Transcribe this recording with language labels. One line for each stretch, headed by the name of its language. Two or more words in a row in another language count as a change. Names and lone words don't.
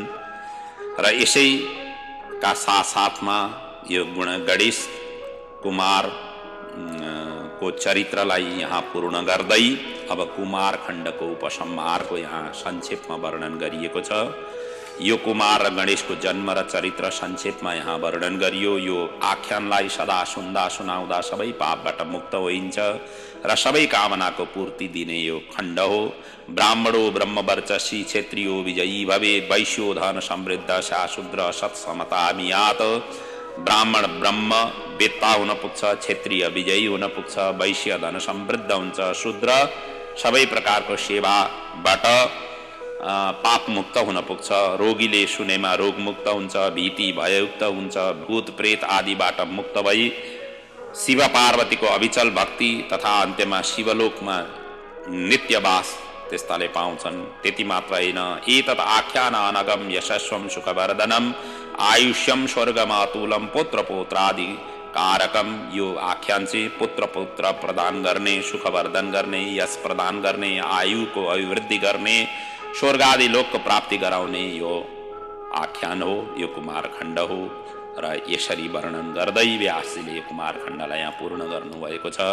Nepali: र यसैका साथसाथमा यो गणेश कुमार को चरित्रलाई यहाँ पूर्ण गर्दै अब कुमार खण्डको उपसंहारको यहाँ संक्षेपमा वर्णन गरिएको छ। यो कुमार र गणेशको जन्म र चरित्र संक्षेपमा यहाँ वर्णन गरियो। यो आख्यानलाई सदा सुन्दा सुनाउँदा सबै पापबाट मुक्त होइन्छ र सबै कामनाको पूर्ति दिने यो खण्ड हो।
Sanskrit: ब्राह्मणो ब्रह्मवर्चसी क्षेत्रियो विजयी भवे वैश्यो धन समृद्ध शूद्र सत्समतामियात।
Nepali: ब्राह्मण ब्रह्म वेत्ता हुन पुग्छ, क्षेत्रीय विजयी हुन पुग्छ, वैश्य धन समृद्ध हुन्छ, शूद्र सबै प्रकारको सेवाबाट पाप मुक्त हुन पुग्छ, रोगीले सुनेमा रोग मुक्त हुन्छ, भीति भययुक्त हुन्छ, भूत प्रेत आदिबाट मुक्त भई शिव पार्वतीको अविचल भक्ति तथा अन्त्यमा शिवलोकमा नित्यवास त्यस्ताले पाउँछन्। त्यति मात्र होइन,
Sanskrit: एतत् आख्यान अनगम यशस्वम सुखवर्धनम आयुष्यम स्वर्गमातुलम पुत्र पौत्रादि कारकम।
Nepali: यो आख्यान चाहिँ पुत्र पौत्र प्रदान गर्ने, सुखवर्धन गर्ने, यश प्रदान गर्ने, आयुको अभिवृद्धि गर्ने, स्वर्ग आदि लोकको प्राप्ति गराउने यो आख्यान हो, यो कुमारखण्ड हो। र यसरी वर्णन गर्दै व्यासजीले यो कुमारखण्डलाई यहाँ पूर्ण गर्नुभएको छ।